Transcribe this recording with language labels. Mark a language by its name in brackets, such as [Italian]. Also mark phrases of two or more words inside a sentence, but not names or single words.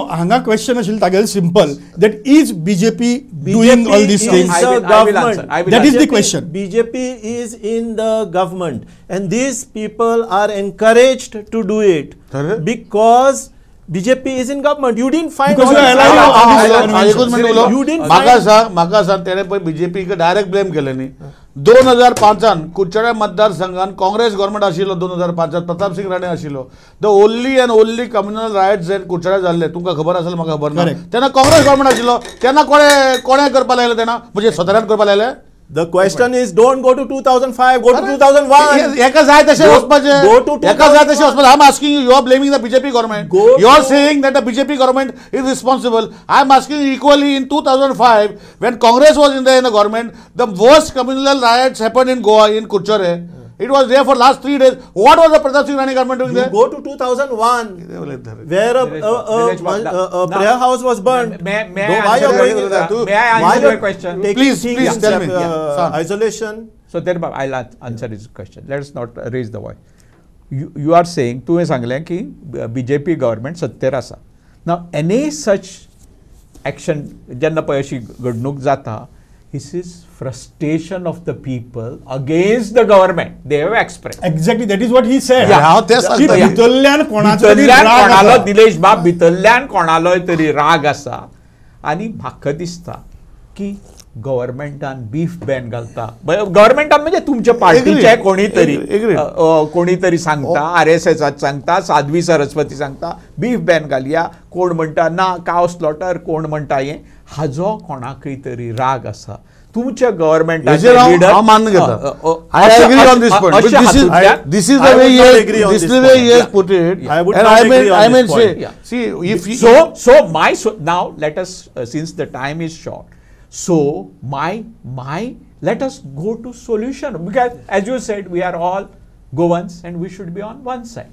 [English] Hanga question is simple. That is BJP doing all these things? That is the question. BJP is in the government, and these people are encouraged to do it because BJP is in government. You didn't find. [Konkani] म्हाका सांग तेणे पळय BJP [English] direct blame [Konkani] केले न्ही. 2005 कुडचड्या मतदारसंघात काँग्रेस गव्हर्मेंट आशिल्लो. 2005 प्रताप सिंग राणे आशिल्लो. [English] the only communal riots [Konkani] जे कुडचड्या जाल्ले तुमकां खबर आसलें म्हाका खबर ना. तेन्ना काँग्रेस गव्हर्मेंट आशिल्लो. तेन्ना कोणे करपा लागले तेन्ना म्हणजे सोतऱ्यान करपा लागले. [English] The question is don't go to 2005, go to 2001. [Konkani] एका जाय तशें वचपाचें. [English] Go to [Konkani] एका जाय तशें वचपाचें. [English] I am asking you, you are blaming the BJP government. You are saying that the BJP government is responsible. I am asking you equally in 2005 when Congress was in the government, the worst communal riots happened in Goa, in Kuchare. It was there for last 3 days. What was the Pratap Singh Rani government doing there? Go to 2001, where a prayer house was burned. May I answer your question? Please tell me. Isolation. So there, I'll answer his question. Let us not raise the voice. You are saying, [Konkani] तुवें सांगलें की BJP government सत्तेर आसा. [English] Now any such action [Konkani] जेन्ना पळय अशी घडणूक जाता [English] This is frustration of the people against the government. They have expressed. Exactly, that is what he said. Yeah. [Konkani] हांव तेच की सांगता. भितरल्यान कोणाचो तरी भितरल्यान राग कोणालो आसा. दिलेश बाब भितरल्यान कोणालोय तरी राग आसा आनी म्हाका दिसता की गव्हर्मेंटान [English] beef ban [Konkani] घालता. गव्हर्मेंटान म्हणजे तुमच्या पार्टीचे कोणी तरी कोणी तरी सांगता, RSS सांगता, साध्वी सरस्वती सांगता [English] beef ban [Konkani] घालया. कोण म्हणटा ना [English] cow slaughter, [Konkani] कोण म्हणटा हे. हाजो कोणाकय तरी राग आसा. तुमच्या गव्हर्मेंटाचे लीडर हांव मान्य घेता. [English] I agree on this point. But this is the way he has put it. I would And not I agree on may this say, point. see, if he, now let us since the time is short, so let us go to solution, because as you said we are all Goans and we should be on one side.